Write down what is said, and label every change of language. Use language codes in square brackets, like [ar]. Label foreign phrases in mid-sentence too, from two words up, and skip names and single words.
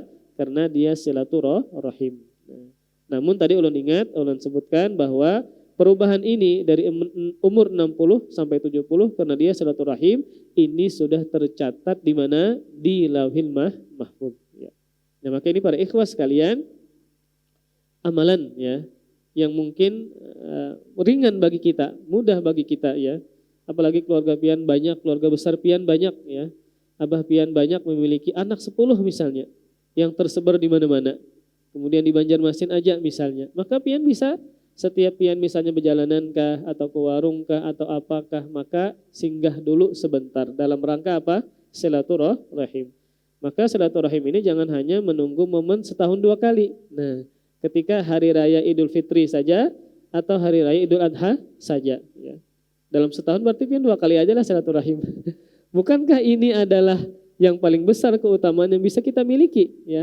[id] Karena dia silaturahim. Namun tadi ulun ingat, ulun sebutkan bahwa perubahan ini dari umur 60 sampai 70 karena dia silaturahim ini sudah tercatat di mana? Di Lauhul Mahfuz, ya. Nah, maka ini para ikhwas sekalian, amalan, ya, yang mungkin ringan bagi kita, mudah bagi kita, ya. Apalagi keluarga pian banyak, keluarga besar pian banyak, ya. Abah pian banyak memiliki anak 10 misalnya yang tersebar di mana-mana. Kemudian di Banjarmasin aja misalnya. Maka pian bisa Setiap pian misalnya berjalanan kah atau ke warung kah atau apakah, maka singgah dulu sebentar dalam rangka apa? Silaturahim. Maka silaturahim ini jangan hanya menunggu momen setahun 2 kali. Nah, ketika hari raya Idul Fitri saja atau hari raya Idul Adha saja, ya. Dalam setahun berarti pian 2 kali aja lah silaturahim. Bukankah ini adalah yang paling besar keutamaan yang bisa kita miliki, ya?